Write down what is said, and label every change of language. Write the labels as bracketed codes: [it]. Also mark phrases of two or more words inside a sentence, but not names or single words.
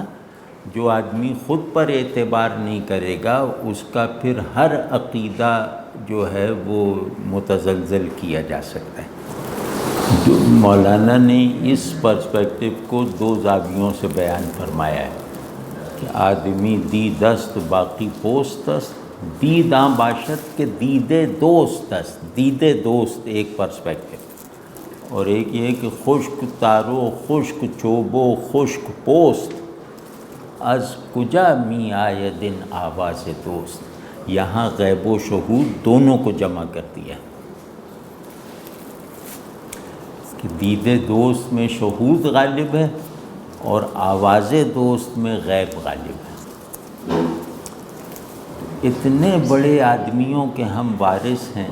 [ur] جو آدمی خود پر اعتبار نہیں کرے گا اس کا پھر ہر عقیدہ جو ہے وہ متزلزل کیا جا سکتا ہے. مولانا نے اس پرسپیکٹو کو دو زاویوں سے بیان فرمایا ہے کہ [fa] آدمی دید است باقی پوست است، دید آن باشد کہ دید دوست است. دید دوست [ur] ایک پرسپیکٹو، اور ایک یہ کہ [fa] خشک تارو خشک چوبو خشک پوست از کجا می آیدن آواز دوست. [ur] یہاں غیب و شہود دونوں کو جمع کر دیا کہ [fa] دید دوست [ur] میں شہود غالب ہے اور [fa] آواز دوست [ur] میں غیب غالب ہے. اتنے بڑے آدمیوں کے ہم وارث ہیں.